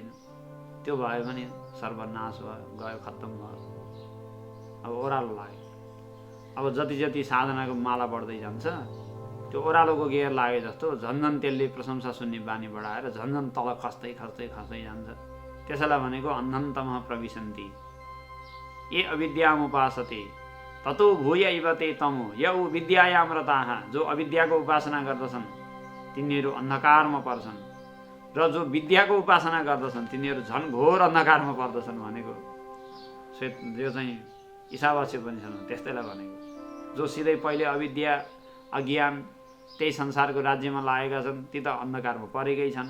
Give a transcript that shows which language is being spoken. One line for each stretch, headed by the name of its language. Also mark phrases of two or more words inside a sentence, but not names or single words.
Nepali: त्यो भयो भने सर्वनाश भयो, गयो, खत्तम भयो, अब ओह्रालो लाग्यो। अब जति जति साधनाको माला बढ्दै जान्छ त्यो ओह्रालोको गेयर लागे जस्तो झन्झन त्यसले प्रशंसा सुन्ने बानी बढाएर झन्झन तल खस्दै खस्दै खस्दै जान्छ। त्यसैलाई भनेको
Sanskrit: अन्धन्तमः प्रविशन्ति ये अविद्यामुपासते ततो भूय इव ते तमो यौ विद्यायाम रताः,
Nepali: जो अविद्याको उपासना गर्दछन् तिनीहरू अन्धकारमा पर्छन्, र जो विद्याको उपासना गर्दछन् तिनीहरू झन् घोर अन्धकारमा पर्दछन् भनेको जो चाहिँ ईशावास्य उपनिषदमा त्यस्तैलाई भनेको। जो सिधै पहिले अविद्या अज्ञान त्यही संसारको राज्यमा लागेका छन् ती त अन्धकारमा परेकै छन्।